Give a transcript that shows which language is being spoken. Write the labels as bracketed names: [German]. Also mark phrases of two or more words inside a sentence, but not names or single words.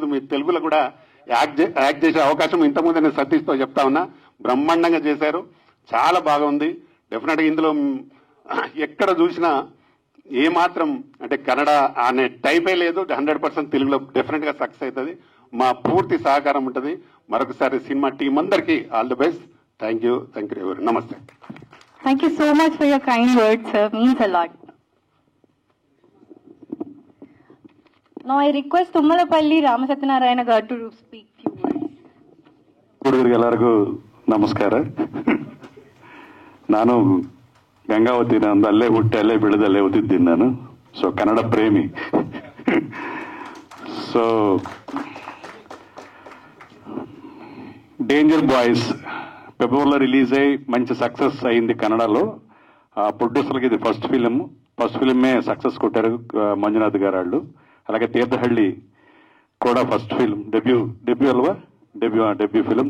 [Telugu] మీ తెలుగులో కూడా యాక్ట్ చేసే అవకాశం ఇంతకుముందు నేను సతీష్తో చెప్తా ఉన్నా, బ్రహ్మాండంగా చేశారు, చాలా బాగుంది. డెఫినెట్గా ఇందులో ఎక్కడ చూసినా ఏమాత్రం అంటే కన్నడ అనే టైపే లేదు, 100% తెలుగులో డెఫినెట్ గా సక్సెస్ అవుతుంది. మా పూర్తి సహకారం ఉంటుంది. మరొకసారి సినిమా టీం అందరికీ [English] all the best. thank you [Telugu] ఎవరు. నమస్తే. [English] Thank you so much for your kind words, sir. Means a lot. Now I request Tummalapalli Ramasathyanarayana garu to speak few words. [Kannada] ಹುಡುಗರಿಗೆ ಎಲ್ಲರಿಗೂ ನಮಸ್ಕಾರ. ನಾನು ಗಂಗಾವತಿ, ನಂದು ಅಲ್ಲೇ ಹುಟ್ಟಿ ಅಲ್ಲೇ ಬೆಳೆದು ಅಲ್ಲೇ ಓದಿದ್ದೀನಿ ನಾನು. ಸೊ ಕನ್ನಡ ಪ್ರೇಮಿ. [Telugu] ಸೊ డేంజర్ బాయ్స్ ఫిబ్రవరిలో రిలీజ్ అయ్యి మంచి సక్సెస్ అయింది కన్నడలో. ప్రొడ్యూసర్కి ఇది [English] first film [Telugu] సక్సెస్ కొట్టారు మంజునాథ్ గారు వాళ్ళు. అలాగే తీర్థహళ్ళి కూడా [English] first film debut [Telugu] అల్వా [English] debut film.